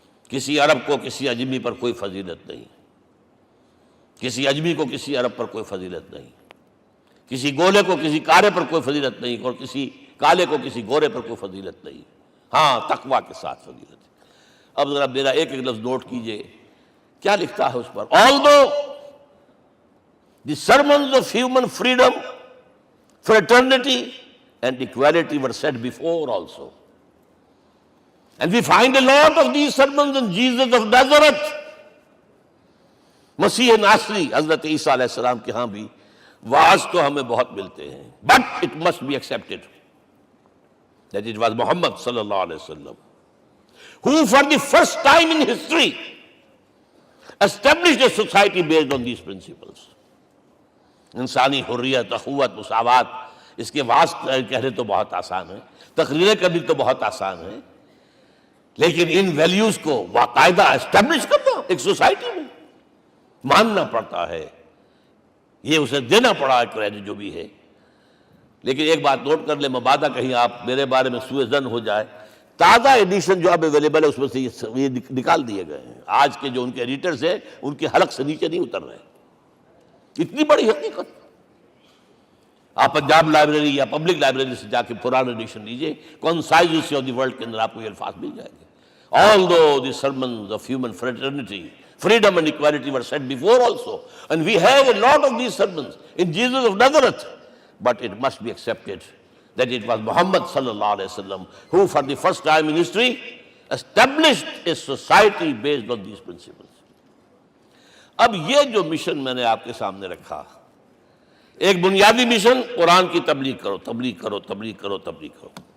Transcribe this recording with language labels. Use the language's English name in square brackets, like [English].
[Urdu] کسی عرب کو کسی عجمی پر کوئی فضیلت نہیں، کسی عجمی کو کسی عرب پر کوئی فضیلت نہیں، کسی گولے کو کسی کالے پر کوئی فضیلت نہیں، اور کسی کالے کو کسی گورے پر کوئی فضیلت نہیں. ہاں، تقوی کے ساتھ فضیلت ہے. اب ذرا میرا ایک ایک لفظ نوٹ کیجئے، کیا لکھتا ہے اس پر. [English] Although the sermons of human freedom, fraternity and equality were said before also, and we find a lot of these sermons in Jesus of Nazareth. [Urdu] مسیح ناصری حضرت عیسیٰ علیہ السلام کے ہاں بھی واعظ تو ہمیں بہت ملتے ہیں، [English] but it must be accepted that it was Muhammad صلی اللہ علیہ وسلم who for the first time in history established a society based on these principles. [Urdu] انسانی حریت، اخوت، مساوات، اس کے واعظ کہنے تو بہت آسان ہے، تقریریں کرنی تو بہت آسان ہے، لیکن ان ویلیوز کو باقاعدہ اسٹیبلش کرنا ایک سوسائٹی میں ماننا پڑتا ہے. یہ اسے دینا پڑا ہے کریڈٹ جو بھی ہے. لیکن ایک بات نوٹ کر لیں، مبادہ کہیں آپ میرے بارے میں سوء ظن ہو جائے، تازہ ایڈیشن جو اب اویلیبل ہے اس میں سے یہ نکال دیے گئے ہیں. آج کے جو ان کے ایڈیٹرز ہیں ان کے حلق سے نیچے نہیں اتر رہے. اتنی بڑی حقیقت. آپ پنجاب لائبریری یا پبلک لائبریری سے جا کے پرانا ایڈیشن لیجئے، concise history of the world کے اندر آپ کو یہ الفاظ مل جائیں گے. [English] Although the sermons of human fraternity Freedom and equality were said before also. And we have a lot of these sermons in Jesus of Nazareth. But it must be accepted that it was Muhammad sallallahu alaihi wasallam who for the first time in history established a society based on these principles. [Urdu] اب یہ جو mission میں نے آپ کے سامنے رکھا، ایک بنیادی مشن قرآن کی تبلیغ کرو، تبلیغ کرو، تبلیغ کرو، تبلیغ کرو.